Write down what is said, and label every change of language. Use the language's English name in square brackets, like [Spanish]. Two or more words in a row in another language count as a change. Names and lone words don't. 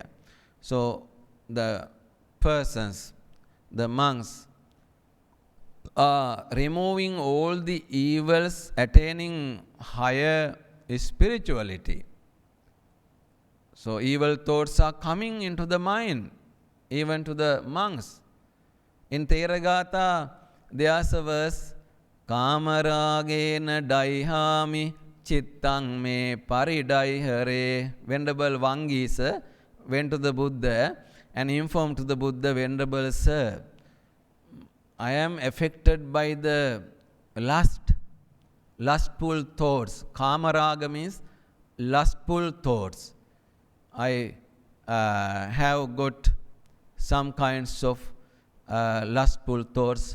[English] So the persons, the monks, are removing all the evils, attaining higher spirituality. So evil thoughts are coming into the mind, even to the monks. In Theragatha, there's a verse, [Pali] Kamaragena daihami chittang me paridaihare. [English] Venerable Vangisa went to the Buddha and informed to the Buddha, Venerable Sir, I am affected by the lustful thoughts. Kamaraga means lustful thoughts. I have got some kinds of lustful thoughts.